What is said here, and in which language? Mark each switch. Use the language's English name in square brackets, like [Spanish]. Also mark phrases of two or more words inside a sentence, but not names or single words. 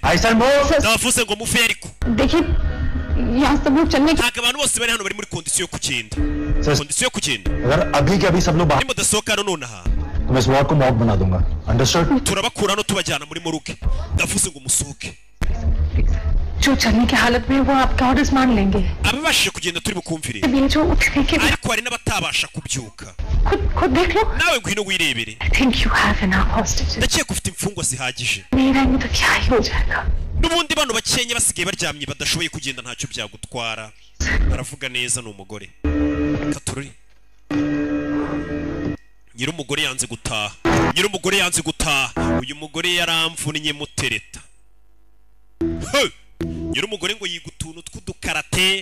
[Kinyarwanda] Ndavuze ngo muve ariko. Ntabwo abantu bose bari hano bari muri kondisiyo yo kugenda. Kondisiyo yo kugenda. Nimba udasohoka hano nonaha turabakura hano tubajyana muri moruge. Ndavuze ngo musohoke. [Hindi] जो चलने की हालत में वो आपका ऑर्डर्स मान लेंगे. [Kinyarwanda] Ababashije kugenda turi bukumvire. [Hindi] जो उठने के [Kinyarwanda] ariko hari n'abatabasha kubyuka. [Hindi] खुद देख लो. [Kinyarwanda] Nawe ngwino wirebere. [English] I think you have enough hostages. [Kinyarwanda] Ndakeka ufite imfungwa zihagije. [Hindi] मेरा नहीं तो क्या ही हो जाएगा. [Kinyarwanda] N'ubundi bano bakenye basigaye baryamye badashoboye kugenda ntacyo byagutwara. Baravuga neza n'umugore. Katururi. Nyir'umugore yanze gutaha. Nyir'umugore yanze gutaha. Uyu mugore yaramvunnye mutereta. Nyir'umugore ngo yiga utuntu tw'udukarate.